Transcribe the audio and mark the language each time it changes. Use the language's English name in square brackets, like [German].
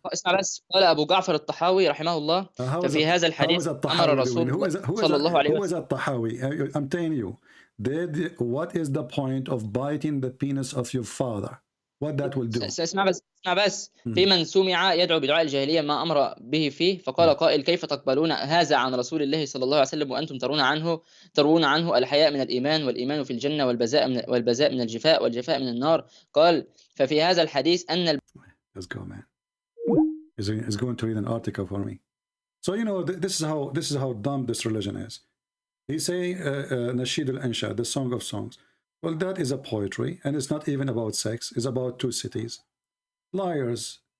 [Arabic] اسمع بس، قال أبو جعفر الطحاوي رحمه الله ففي هذا الحديث أمر رسول الله صلى الله عليه [English] who is [Arabic] وسلم. الطحاوي? [English] I'm telling you, what is the point of biting the penis of your father? What that will do? [Arabic] اسمع بس في من سمع يدعو بدعاء الجاهلية ما أمر به فيه، فقال قائل: كيف تقبلون هذا عن رسول الله صلى الله عليه وسلم وأنتم ترون عنه الحياء من الإيمان، والإيمان في الجنة، والبذاء من الجفاء، والجفاء من النار. قال: ففي هذا الحديث أن [English] Let's go, man. He's going to read an article for me. So you know this is how dumb this religion is. He say Nasheed al-Ansha, the Song of Songs. Well, that is a poetry, and it's not even about sex. It's about two cities. Liars.